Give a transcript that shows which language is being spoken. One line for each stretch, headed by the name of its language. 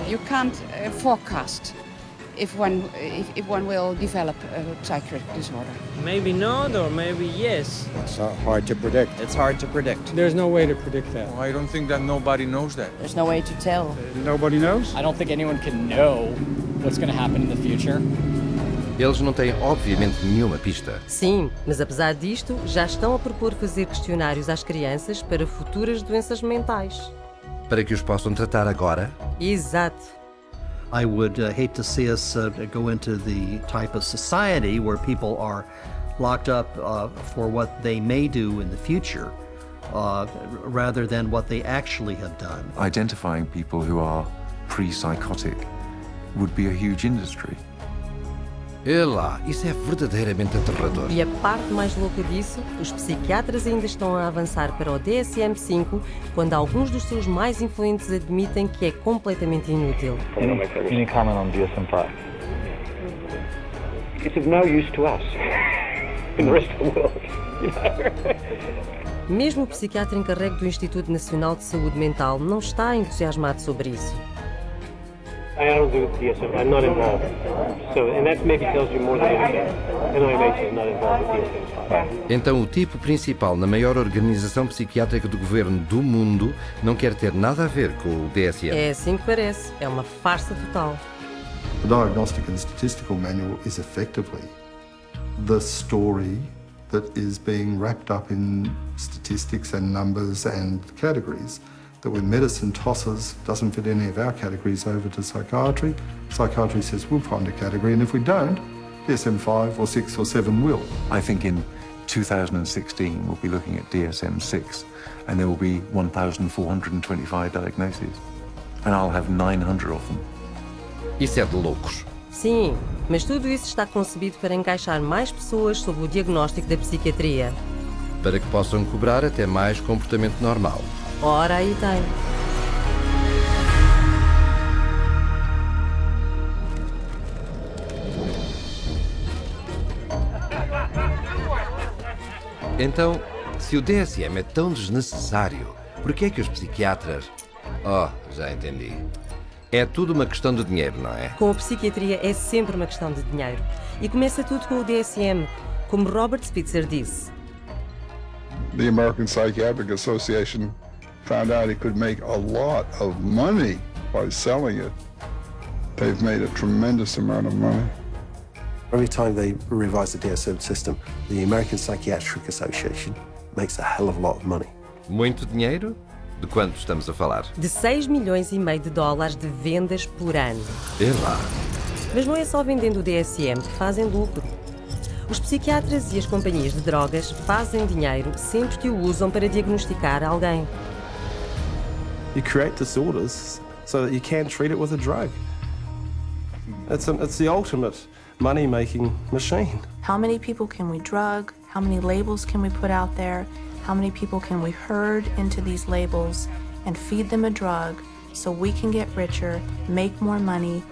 English: You can't forecast if one will develop a psychiatric disorder. Maybe not, or maybe yes. It's hard to predict. It's hard to predict. There's no way to predict that. Well, I don't think that nobody knows that. There's no way to tell. Nobody knows? I don't think anyone can know what's going to happen in the future.
Portuguese: Eles não têm, obviamente, nenhuma pista. Sim, mas apesar disto, já estão a propor fazer questionários às crianças para futuras doenças mentais. Para que os possam tratar agora? Exato.
English: I would hate to see us go into the type of society where people are locked up for what they may do in the future rather than what they actually have done. Identifying people who are pre-psychotic would be a huge industry.
Portuguese: É lá, isso é verdadeiramente aterrador. E a parte mais louca disso, os psiquiatras ainda estão a avançar para o DSM-5, quando alguns dos seus mais influentes admitem que é completamente inútil.
English: Any comment on DSM-5? It's of no use to us in the rest of the world, you know.
Portuguese: Mesmo o psiquiatra encarregue do Instituto Nacional de Saúde Mental não está entusiasmado sobre isso.
English: I don't do DSM. I'm not involved. So, and that maybe tells you more than anything. NIMH is not involved with DSM.
Portuguese: Então, o tipo principal na maior organização psiquiátrica do governo do mundo não quer ter nada a ver com o DSM. É assim que parece. É uma farsa total.
English: The Diagnostic and Statistical Manual is effectively the story that is being wrapped up in statistics and numbers and categories. That when medicine tosses, doesn't fit any of our categories over to psychiatry, psychiatry says we'll find a category, and if we don't, DSM-5 or 6 or 7 will. I think in 2016 we'll be looking at DSM-6 and there will be 1,425 diagnoses and I'll have 900 of them.
Portuguese: Isso é de loucos. Sim, mas tudo isso está concebido para encaixar mais pessoas sob o diagnóstico da psiquiatria. Para que possam cobrar até mais comportamento normal. Ora, aí tem. Então, se o DSM é tão desnecessário, por que é que os psiquiatras... Oh, já entendi. É tudo uma questão de dinheiro, não é? Com a psiquiatria é sempre uma questão de dinheiro. E começa tudo com o DSM, como Robert Spitzer disse.
English: The American Psychiatric Association found out it could make a lot of money by selling it. They've made a tremendous amount of money. Every time they revise the DSM system, the American Psychiatric Association makes a hell of a lot of money.
Portuguese: Muito dinheiro? De quanto estamos a falar? De 6,5 milhões de dólares de vendas por ano. É lá. Mas não é só vendendo o DSM que fazem lucro. Os psiquiatras e as companhias de drogas fazem dinheiro sempre que o usam para diagnosticar alguém.
English: You create disorders so that you can treat it with a drug. It's the ultimate money-making machine. How many people can we drug? How many labels can we put out there? How many people can we herd into these labels and feed them a drug so we can get richer, make more money?